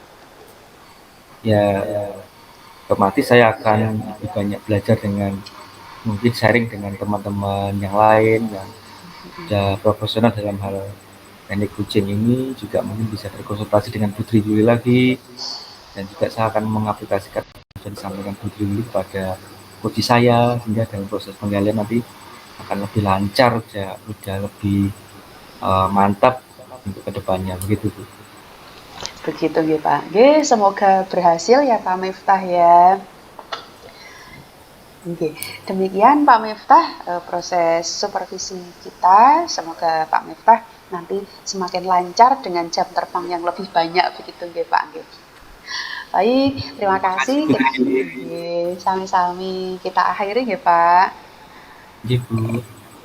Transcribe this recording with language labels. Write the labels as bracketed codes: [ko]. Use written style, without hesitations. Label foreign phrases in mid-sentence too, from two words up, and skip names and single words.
[id] Ya, otomatis saya akan lebih banyak belajar dengan mungkin sharing dengan teman-teman yang lain yang sudah profesional dalam hal teknik coaching ini, juga mungkin bisa berkonsultasi dengan Putri Yuli lagi, dan juga saya akan mengaplikasikan yang disampaikan Putri Yuli kepada coach saya sehingga dalam proses penggalian nanti akan lebih lancar, sudah lebih mantap untuk kedepannya begitu Bu. Begitu nggih Pak. [jv] Nggih, [id] semoga berhasil ya Pak Miftah ya. Nggih, demikian Pak Miftah proses supervisi kita. Semoga Pak Miftah nanti semakin lancar dengan jam terbang yang lebih banyak begitu nggih Pak nggih. Baik, terima kasih. [jv] Nggih, sami-sami [id] kita akhiri nggih Pak. [jv] Nggih Bu.